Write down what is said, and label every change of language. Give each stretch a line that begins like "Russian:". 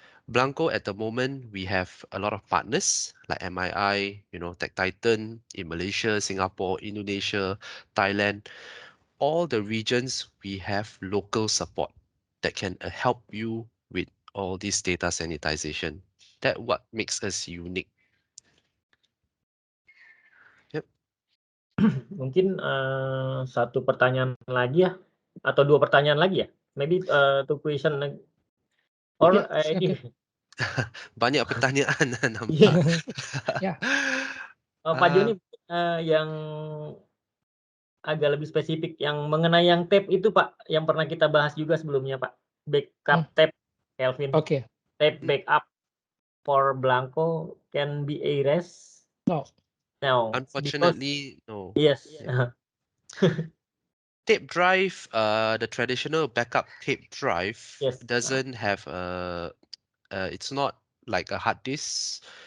English: Blanco at the moment, we have a lot of partners like MII, Tech Titan in Malaysia, Singapore, Indonesia, Thailand. All the regions, we have local support that can help you with all this data sanitization. That's what makes us unique. Yep.
Indonesian: Mungkin satu pertanyaan lagi ya, atau dua pertanyaan lagi ya?
English: Maybe two question lagi. Or Okay.
Indonesian: Banyak pertanyaan nampak. Ya. Pak Joni, yang agak lebih spesifik yang mengenai yang tape itu Pak, yang pernah kita bahas juga sebelumnya Pak.
English: Backup tape, Kelvin. Okay. Tape backup for Blanco can be erased? No. No. Unfortunately, no. Yes. Yeah. Tape drive, the traditional backup tape drive doesn't have it's not like a hard disk.